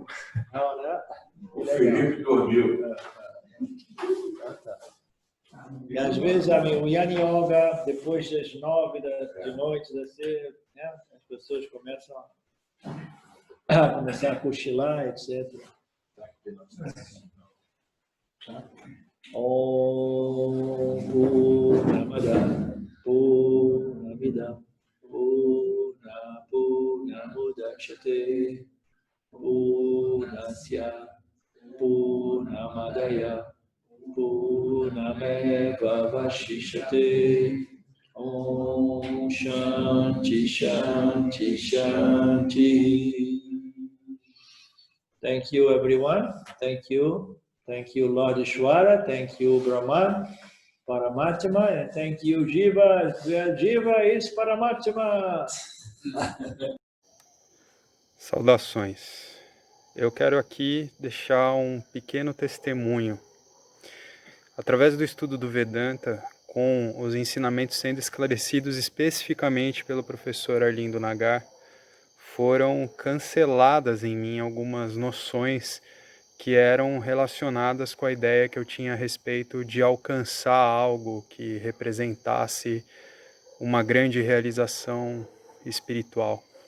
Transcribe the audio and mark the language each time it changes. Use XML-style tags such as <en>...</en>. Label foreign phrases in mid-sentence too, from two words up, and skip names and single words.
<pt>Não, né? O Felipe dormiu. E às vezes, o Jnana Yoga, depois das 9 de noite, né, as pessoas começam a cochilar, etc.</pt> <sa>ॐ पूर्णमदः पूर्णमिदं पूर्णमुदच्यते पूर्णस्य पूर्णमादाय पूर्णमेव अवशिष्यते. ॐ शान्तिः शान्तिः शान्तिः.</sa> <en>Thank you, everyone. Thank you. Thank you, Lord Ishvara. Thank you, Brahman, Paramatma. And thank you, Jiva. Jiva is Paramatma.</en> <pt>Saudações. Eu quero aqui deixar um pequeno testemunho. Através do estudo do Vedanta, com os ensinamentos sendo esclarecidos especificamente pelo professor Arlindo Nagar, foram canceladas em mim algumas noções que eram relacionadas com a ideia que eu tinha a respeito de alcançar algo que representasse uma grande realização espiritual.</pt>